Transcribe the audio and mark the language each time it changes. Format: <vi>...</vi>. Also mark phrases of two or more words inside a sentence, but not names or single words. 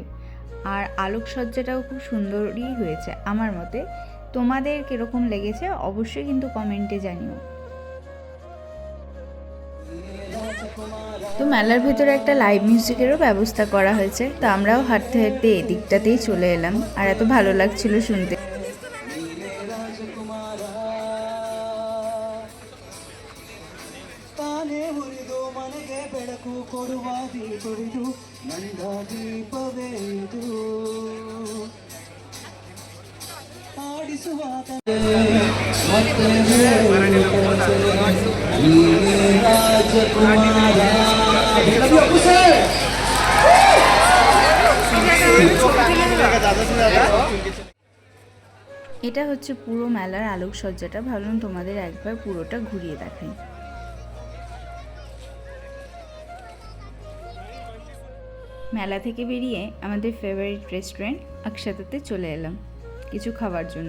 <bn>আর আলোকসজ্জাটাও খুব সুন্দরই হয়েছে আমার মতে। তোমাদের কীরকম লেগেছে অবশ্যই কিন্তু কমেন্টে জানিও। তো মেলার ভেতরে একটা</bn> <en>live musicেরও</en> <bn>ব্যবস্থা করা হয়েছে। তো আমরাও হাঁটতে হাঁটতে এদিকটাতেই চলে এলাম, আর এত ভালো লাগছিল শুনতে।</bn> <kn>ಹುರಿದು ಮನೆಗೆ ಬೆಳಕು ಕೊಡುವ ದೀಪವಿದು ನಂದ ದೀಪವೇ ಇದು ಆಡಿಸುವ ರಾಜಕುಮಾರ।</kn> <bn>এটা হচ্ছে পুরো মেলার আলোকসজ্জাটা, ভাবলাম তোমাদের একবার পুরোটা ঘুরিয়ে দেখাই। মেলা থেকে বেরিয়ে আমাদের</bn> <en>favourite restaurant</en> <bn>আকশাতাতে চলে এলাম কিছু খাবার জন্য।</bn>